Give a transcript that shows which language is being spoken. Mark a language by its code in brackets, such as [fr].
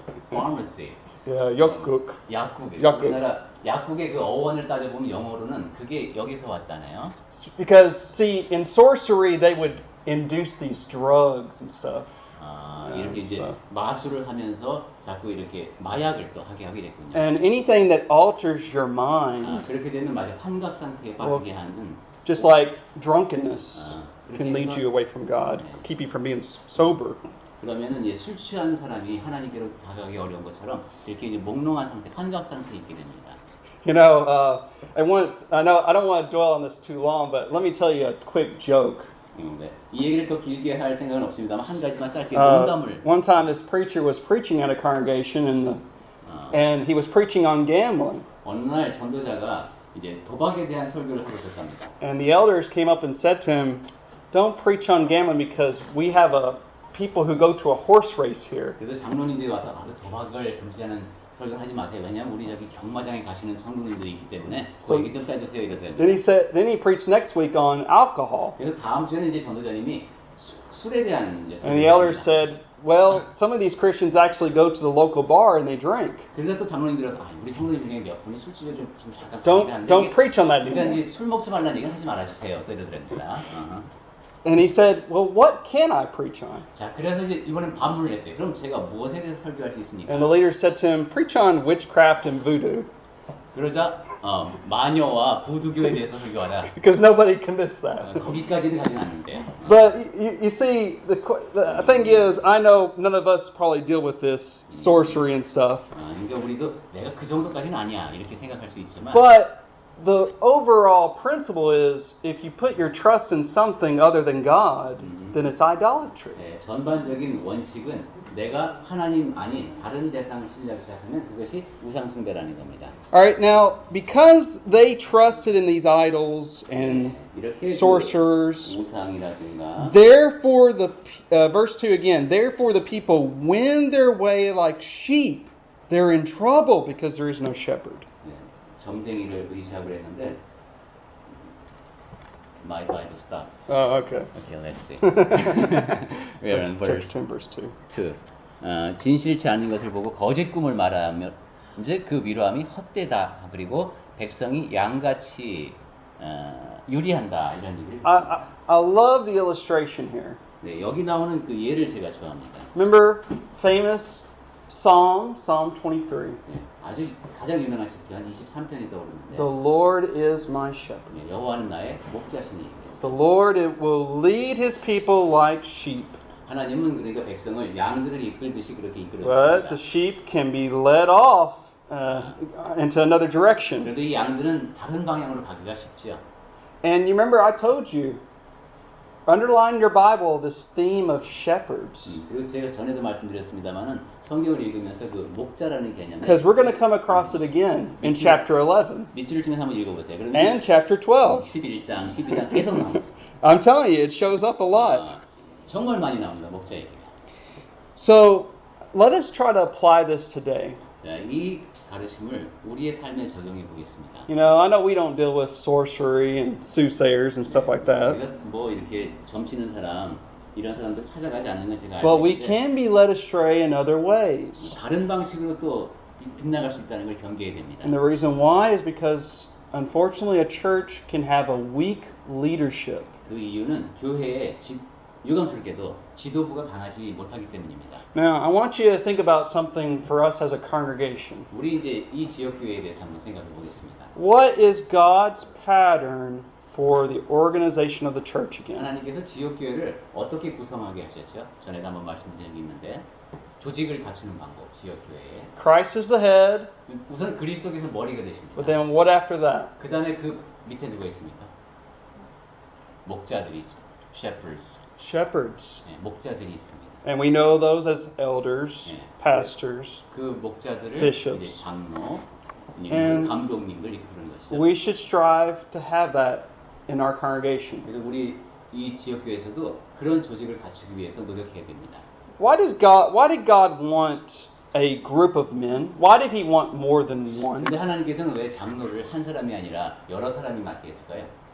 [en] pharmacy. [ko] Yeah, 약국. 약국. 약국. 우리나라 약국의 그 어원을 따져보면 영어로는 그게 여기서 왔잖아요. [en] Because, see, in sorcery, they would induce these drugs and stuff. [ko] 이렇게 이제 마술을 하면서 자꾸 이렇게 마약을 또 하게 됐군요. [en] And anything that alters your mind, [ko] 그렇게 되면 맞아 환각 상태에 빠지게 하는. [en] just like drunkenness, can lead you away from God, keep you from being sober. [ko] 그러면은 이제 술 취한 사람이 하나님께로 다가가기 어려운 것처럼 이렇게 이제 몽롱한 상태, 환각 상태에 있게 됩니다. [en] You know, I know I don't want to dwell on this too long, but let me tell you a quick joke. [ko] 네. 이 얘기를 더 길게 할 생각은 없습니다만 한 가지만 짧게 농담을. [en] One time, this preacher was preaching at a congregation, and he was preaching on gambling. [ko] 어느 날 전도자가 이제 도박에 대한 설교를 하고 있었답니다. [en] And the elders came up and said to him, "Don't preach on gambling because we have people who go to a horse race here." [ko] 그래서 장로님들이 와서 도박을 금지하는 설교를 하지 마세요. 왜냐하면 우리 저기 경마장에 가시는 성도님들이 있기 때문에 그 얘기 좀 빼주세요 이러더라고요. [en] Then he preached next week on alcohol. [ko] 그래서 다음 주에는 이제 전도자님이 술에 대한 이제 [en] And the elders said, "Well, some of these Christians actually go to the local bar and they drink." [ko] 그래서 또 장로님들이 와서 우리 성도님 중에 몇 분이 술집에 좀 잠깐 [en] Don't preach on that [ko] 그러니까 [en] anymore. [ko] 이제 술 먹지 말라는 얘기는 하지 말아주세요. 또 이러더랍니다. [en] And he said, "Well, what can I preach on?" [ko] 자, 그래서 이제 이번엔 반문을 했대요. 그럼 제가 무엇에 대해서 설교할 수 있습니까? [en] And the leader said to him, "Preach on witchcraft and voodoo." [ko] 그러자 마녀와 부두교에 대해서 설교하라. [en] Because nobody commits that. [ko] 거기까지는 가진 않는데. [en] But you see, the thing is, I know none of us probably deal with this sorcery and stuff. [ko] 그러니까 우리도 내가 그 정도까지는 아니야 이렇게 생각할 수 있지만. [en] But the overall principle is, if you put your trust in something other than God, then it's idolatry. [ko] 네, 전반적인 원칙은 내가 하나님 아닌 다른 대상을 신뢰하기 시작하면 그것이 우상 숭배라는 겁니다. [en] Alright, now, because they trusted in these idols and sorcerers, [ko] 우상이라든가, [en] therefore verse 2 again, therefore the people wend their way like sheep. They're in trouble because there is no shepherd. [ko] 점쟁이를 의지하고 했는데 [en] my Bible stop. Oh, okay. Okay, let's see. We are on verse 10 verse 2. 2. [ko] 진실치 않는 것을 보고 거짓 꿈을 말하며 이제 그 위로함이 헛되다. 그리고 백성이 양같이 유리한다. 이런 얘기를 했습니다. [en] I love the illustration here. [ko] 네, 여기 나오는 그 예를 제가 좋아합니다. [en] Remember famous Psalm 23. [ko] 네, 아주 가장 유명하신 편 23편이 떠오르는데 [en] The Lord is my shepherd. [ko] 네, 여호와는 나의 목자시니 [en] The Lord will lead his people like sheep. [ko] 하나님은 그러니까 백성을 양들을 이끌듯이 그렇게 이끌어 [en] But the [ko] 주십니다. [en] sheep can be led off into another direction. [ko] 그런데 이 양들은 다른 방향으로 가기가 쉽죠. [en] And you remember I told you, underline in your Bible this theme of shepherds. [ko] 그리고 제가 전에도 말씀드렸습니다만은 성경을 읽으면서 그 목자라는 개념을 [en] Because we're going to come across it again in chapter 11 [ko] 밑줄을 치면서 한번 읽어보세요. 그러면 [en] and chapter 12. [ko] 11장, 12장 계속 나옵니다. [en] I'm telling you, it shows up a lot. [ko] 정말 많이 나옵니다. 목자 얘기가. [en] So let us try to apply this today. [ko] 자, 이 가르침을 우리의 삶에 적용해 보겠습니다. [en] You know, I know we don't deal with sorcery and soothsayers and stuff like that. [ko] 우리가 뭐 이렇게 점치는 사람 이런 사람들 찾아가지 않는 건 제가 [en] But [ko] 알고 [en] we [ko] 있는데 [en] can be led astray in other ways. [ko] 다른 방식으로 또 빗나갈 수 있다는 걸 경계해야 됩니다. [en] And the reason why is because, unfortunately, a church can have a weak leadership. [ko] 그 이유는 교회에 유감스럽게도 지도부가 강하지 못하기 때문입니다. [en] Now, I want you to think about something for us as a congregation. [ko] 우리 이제 이 지역 교회에 대해서 한번 생각해 보겠습니다. [en] What is God's pattern for the organization of the church again? [ko] 하나님께서 지역 교회를 어떻게 구성하게 하셨죠? 전에도 한번 말씀드린 적이 있는데 조직을 갖추는 방법, 지역 교회에. [en] Christ is the head, [ko] 우선 그리스도께서 머리가 되십니다. [en] but then what after that? [ko] 그 다음에 그 밑에 누가 있습니까? 목자들이 있습니다. shepherds. [en] Shepherds. [ko] 네, 목자들이 있습니다. [en] And we know those as elders, [ko] 네, [en] pastors. [ko] 그 목자들을 [en] bishops. [ko] 이제 장로, [en] And [ko] 감독님들 이렇게 부르는 것이죠. [en] We should strive to have that in our congregation. [ko] 그래서 우리 이 지역 교회에서도 그런 조직을 갖추기 위해서 노력해야 됩니다. [en] Why did God want a group of men? Why did he want more than one? [ko] 근데 하나님께서는 왜 장로를 한 사람이 아니라 여러 사람이 맡게 했을까요?